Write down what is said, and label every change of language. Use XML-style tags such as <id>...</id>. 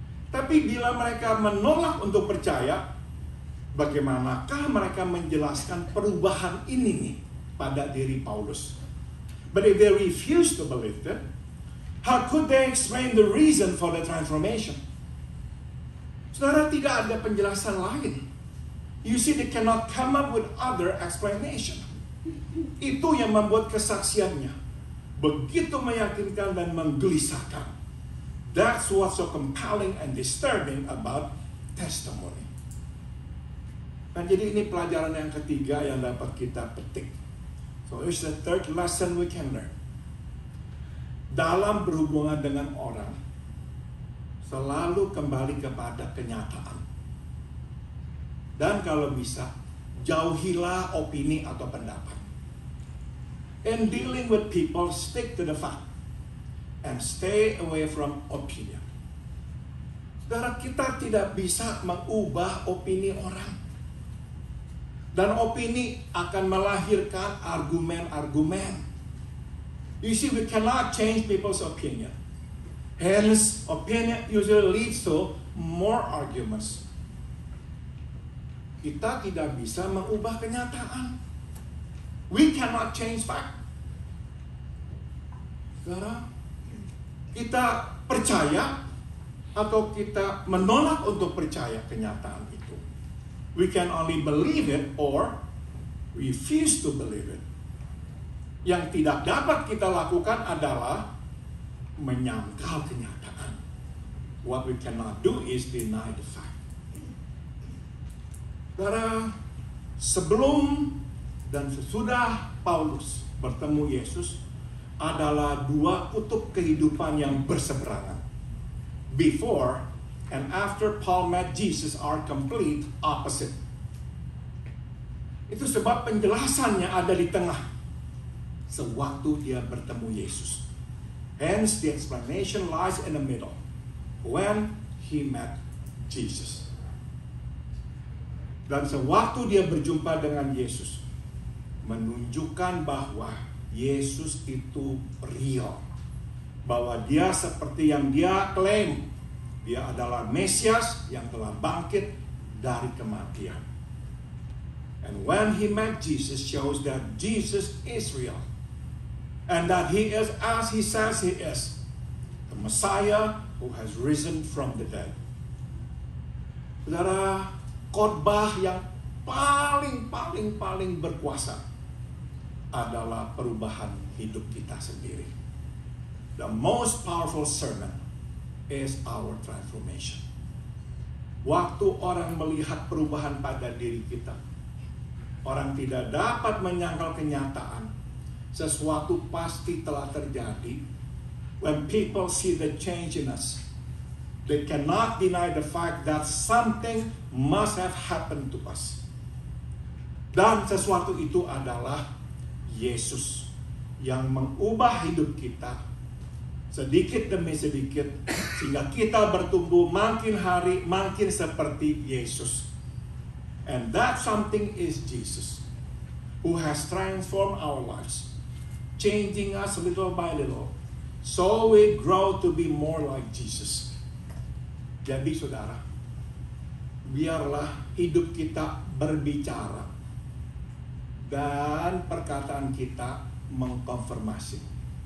<id>Tapi bila mereka menolak untuk percaya, bagaimanakah mereka menjelaskan perubahan ini nih pada diri Paulus?</id> <en>But if they refuse to believe it, how could they explain the reason for the transformation?</en> <id>Saudara, tidak ada penjelasan lain.</id> <en>You see, they cannot come up with other explanation.</en> <id>Itu yang membuat kesaksiannya begitu meyakinkan dan menggelisahkan.</id> <en>That's what's so compelling and disturbing about testimony.</en> <id>Nah, jadi ini pelajaran yang ketiga yang dapat kita petik.</id> <en>So here's the third lesson we can learn.</en> <id>Dalam berhubungan dengan orang, selalu kembali kepada kenyataan. Dan kalau bisa, jauhilah opini atau pendapat.</id> <en>In dealing with people, stick to the fact and stay away from opinion.</en> <id>Saudara, kita tidak bisa mengubah opini orang. Dan opini akan melahirkan argumen-argumen.</id> <en>You see, we cannot change people's opinion. Hence, opinion usually leads to more arguments.</en> <id>Kita tidak bisa mengubah kenyataan.</id> <en>We cannot change fact.</en> <id>Saudara, kita percaya atau kita menolak untuk percaya kenyataan itu.</id> <en>We can only believe it or refuse to believe it.</en> <id>Yang tidak dapat kita lakukan adalah menyangkal kenyataan.</id> <en>What we cannot do is deny the fact.</en> <id>Saudara, sebelum dan sesudah Paulus bertemu Yesus adalah dua kutub kehidupan yang berseberangan.</id> <en>Before and after Paul met Jesus are complete opposite.</en> <id>Itu sebab penjelasannya ada di tengah sewaktu dia bertemu Yesus.</id> <en>Hence the explanation lies in the middle when he met Jesus.</en> <id>Dan sewaktu dia berjumpa dengan Yesus, menunjukkan bahwa Yesus itu real. Bahwa dia seperti yang dia klaim. Dia adalah Mesias yang telah bangkit dari kematian.</id> <en>And when he met Jesus shows that Jesus is real. And that he is as he says he is. The Messiah who has risen from the dead.</en> <id>Saudara, khotbah yang paling berkuasa adalah perubahan hidup kita sendiri.</id> <en>The most powerful sermon is our transformation.</en> <id>Waktu orang melihat perubahan pada diri kita, orang tidak dapat menyangkal kenyataan. Sesuatu pasti telah terjadi.</id> <en>When people see the change in us, they cannot deny the fact that something must have happened to us.</en> <id>Dan sesuatu itu adalah Yesus yang mengubah hidup kita sedikit demi sedikit, sehingga kita bertumbuh makin hari makin seperti Yesus.</id> <en>And that something is Jesus, who has transformed our lives, changing us little by little, so we grow to be more like Jesus.</en> <id>Jadi saudara, biarlah hidup kita berbicara dan perkataan kita mengkonfirmasi.</id>